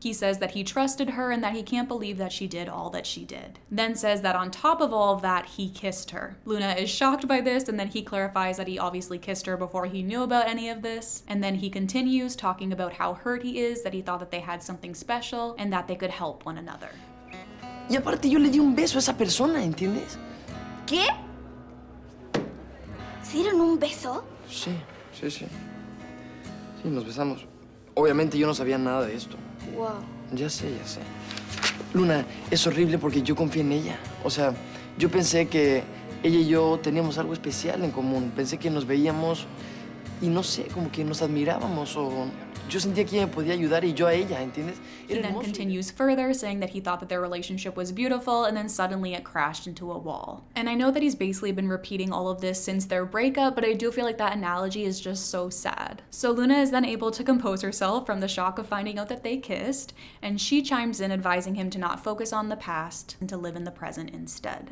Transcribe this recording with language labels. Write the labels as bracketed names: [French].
[English] He says that he trusted her and that he can't believe that she did all that she did. Then says that on top of all of that, he kissed her. Luna is shocked by this, and then he clarifies that he obviously kissed her before he knew about any of this, and then he continues talking about how hurt he is, that he thought that they had something special and that they could help one another. [Spanish] Y aparte yo le di un beso a esa persona, ¿entiendes? ¿Qué? ¿Se dieron un beso? Sí. Sí, nos besamos. Obviamente yo no sabía nada de esto. Wow. Ya sé. Luna, es horrible porque yo confié en ella. O sea, yo pensé que ella y yo teníamos algo especial en común. Pensé que nos veíamos y no sé, como que nos admirábamos o yo sentía que ella me podía ayudar y yo a ella, ¿entiendes? [English] He then continues further, saying that he thought that their relationship was beautiful, and then suddenly it crashed into a wall. And I know that he's basically been repeating all of this since their breakup, but I do feel like that analogy is just so sad. So Luna is then able to compose herself from the shock of finding out that they kissed, and she chimes in advising him to not focus on the past and to live in the present instead.